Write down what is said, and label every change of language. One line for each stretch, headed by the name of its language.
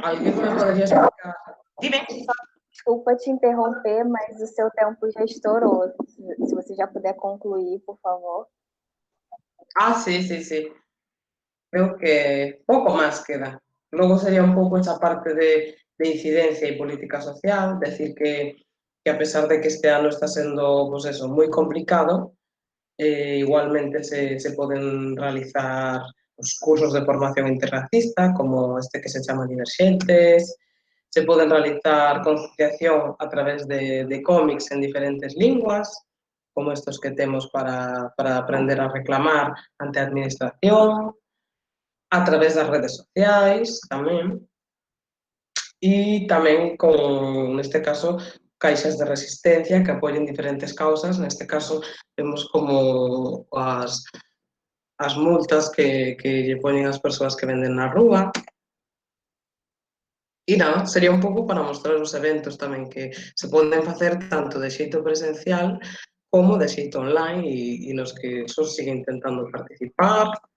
Portuguese: Alguém me poderia explicar?
Spanish: Dime.
Portuguese: desculpa te interromper, mas o seu tempo já estourou. Se você já puder concluir, por favor.
Spanish: Ah, sí, sí, sí. Creo que poco más queda. Luego sería un poco esa parte de incidencia y política social, decir que a pesar de que este año está siendo, pues eso, muy complicado, igualmente se pueden realizar pues, cursos de formación interracista, como este que se llama Divergentes, se pueden realizar concienciación a través de cómics en diferentes lenguas, como estos que tenemos para aprender a reclamar
Galician: ante a administración, a través das redes sociais tamén, e tamén con, neste caso, caixas de resistencia
Spanish: que apoyen diferentes causas.
Galician: Neste caso, vemos como as multas que lle poñen as persoas que venden na rúa. E nada, sería un pouco para mostrar os eventos tamén que se poden facer tanto de xeito presencial como de xeito online e nos que só sigue intentando participar.